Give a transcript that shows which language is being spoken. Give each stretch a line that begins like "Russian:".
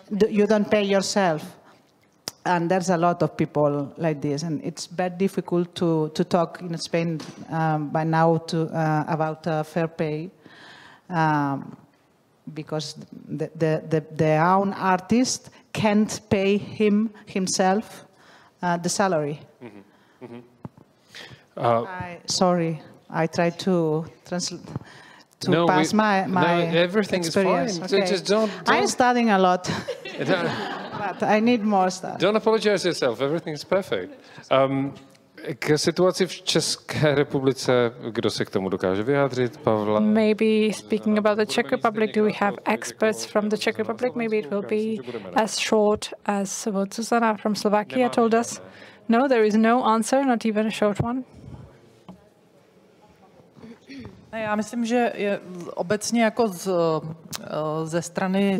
English: You don't pay yourself. And there's a lot of people like this, and it's very difficult to talk in Spain by now about fair pay, because the own artist can't pay himself the salary. Mm-hmm. Mm-hmm. Sorry, I tried to translate. Pass my everything experience. Is fine. Okay. Just don't. I'm studying a lot. But I need more stuff. Don't apologize yourself. Everything is perfect.
Czech: K situaci v České republice, kdo se k tomu dokáže vyjádřit? Pavla?
English: Maybe speaking about the Czech Republic, do we have experts from the Czech Republic? Maybe it will be as short as what Zuzana from Slovakia told us. No, there is no answer, not even a short one.
Czech: Já myslím, že je obecně jako ze strany